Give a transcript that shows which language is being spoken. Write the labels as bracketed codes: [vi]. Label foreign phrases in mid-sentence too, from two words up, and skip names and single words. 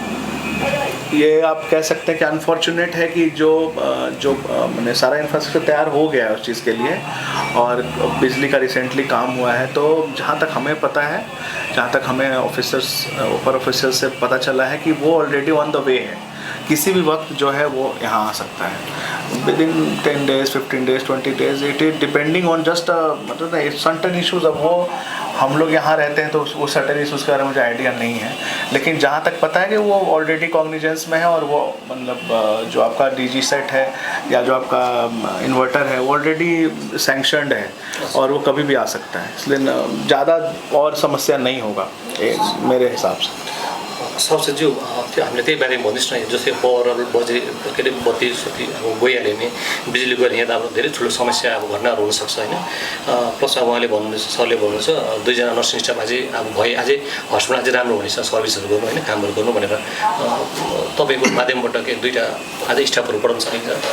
[hi] ये आप कह सकते हैं कि अनफॉर्चुनेट है कि जो मैंने सारा इंफ्रास्ट्रक्चर तैयार हो गया है उस चीज़ के लिए और बिजली का रिसेंटली काम हुआ है। तो जहाँ तक हमें पता है, जहाँ तक हमें ऊपर ऑफिसर्स से पता चला है कि वो [en] already on the way [hi] है, किसी भी वक्त जो है वो यहाँ आ सकता है [en] with in 10 days, 15 days, 20 days, it is depending on just [hi] मतलब [en] certain issues. [hi] अब वो हम लोग यहाँ रहते हैं तो वो [en] certain issues [hi] के बारे में मुझे आइडिया नहीं है, लेकिन जहाँ तक पता है कि वो [en] already cognizance [hi] में है और वो मतलब जो आपका [en] DG set [hi] है या जो आपका इन्वर्टर है वो [en] already sanctioned [hi] है और वो कभी भी आ सकता है, इसलिए ज़्यादा और समस्या नहीं होगा मेरे हिसाब से। [ne] सबसे जो हामीले त्यही बारेमा भन्नुहोस् न, जस्तै पावर बजे के अरे बत्ती सती अब गइहाल्यो भने बिजुली गएर यहाँ त अब धेरै ठुलो समस्या अब घटनाहरू हुनसक्छ होइन। प्लस अब उहाँले भन्नुहुन्छ, सरले भन्नुहुन्छ 2 जना [en] nursing staff [ne] अझै अब भए अझै हस्पिटल अझै राम्रो हुनेछ, सर्भिसहरू गर्नु होइन, कामहरू गर्नु भनेर तपाईँको माध्यमबाट के 2टा अझै स्टाफहरू बढाउन सकिन्छ?